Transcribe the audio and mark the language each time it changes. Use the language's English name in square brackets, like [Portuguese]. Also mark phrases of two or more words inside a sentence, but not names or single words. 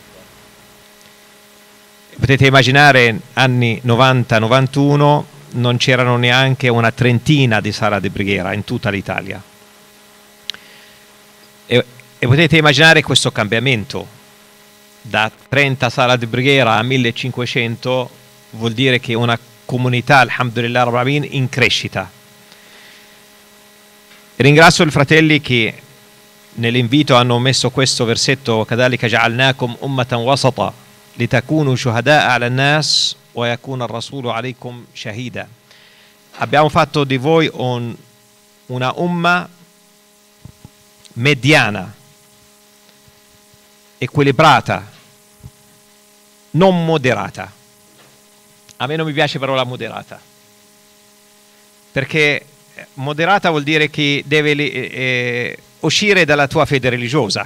[Italian] Potete immaginare, anni 90-91 non c'erano neanche una trentina di sale di preghiera in tutta l'Italia. E potete immaginare questo cambiamento, da 30 sale di preghiera a 1500 vuol dire che una comunità, [Arabic] الحمد لله رب العالمين, [Italian] in crescita. Ringrazio i fratelli che nell'invito hanno messo questo versetto: [Arabic] كذلك جعلناكم أمة وسطا لتكونوا شهداء على الناس ويكون الرسول عليكم شهيدا. [Italian] Abbiamo fatto di voi una umma mediana, equilibrata, non moderata. A me non mi piace la parola moderata, perché moderata vuol dire che deve uscire dalla tua fede religiosa.